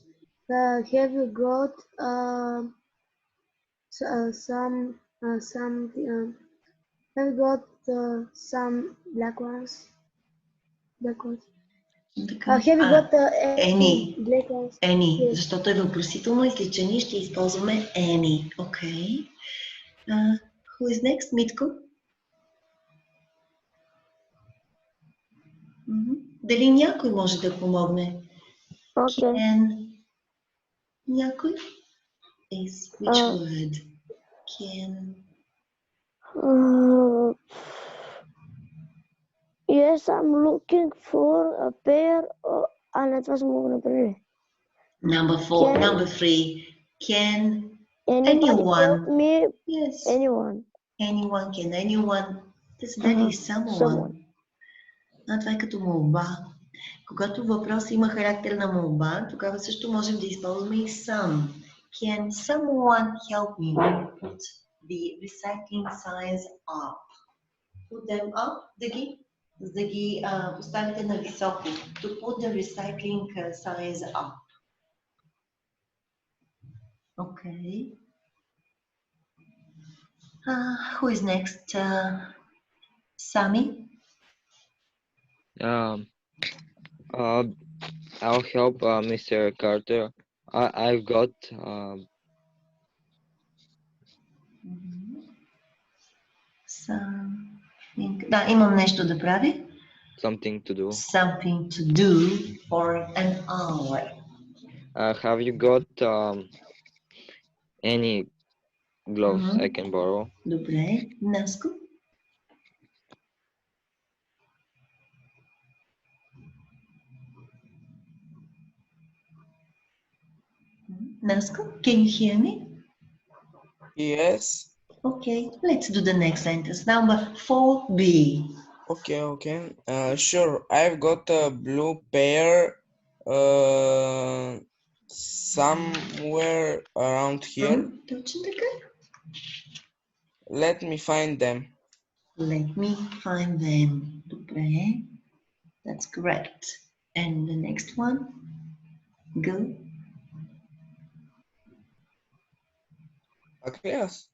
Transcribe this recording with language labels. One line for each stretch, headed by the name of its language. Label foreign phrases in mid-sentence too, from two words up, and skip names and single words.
English: Have you got some? Have you got some black ones? Have you got any black ones? Any, Yes.
Bulgarian: защото е въпросително изречение, ще използваме any.
English: Okay. Who is next?
Bulgarian: Митко? Дали някой може да помогне?
English: Okay. Can някой? Is which word? Can. Yes, I'm looking for a pair of... het was mogelijk. Number 4, number 3. Can Anybody help me? Yes. Anyone. Anyone, can anyone? That is someone.
Bulgarian: Това е като молба. Когато въпрос има характер на молба, тогава също можем да използваме и some.
English: Can someone help me put the recycling signs up? Put them up,
Bulgarian: да ги поставите на високо.
English: To put the recycling signs up. Okay. Who is next? Sami? I'll help Mr. Carter. I've got Something.
Bulgarian: Да, имам нещо да правя.
English: something to do. Something to do for an hour. Have you got any gloves I can borrow?
Bulgarian: Добре. Наско?
English: Nasco, can you hear me? Yes. Okay, let's do the next sentence. Number 4B. Okay. Sure. I've got a blue pair somewhere around here.
Bulgarian: Точно така.
English: Let me find them. Let me find them. Добре. That's correct. And the next one? Go. Yes.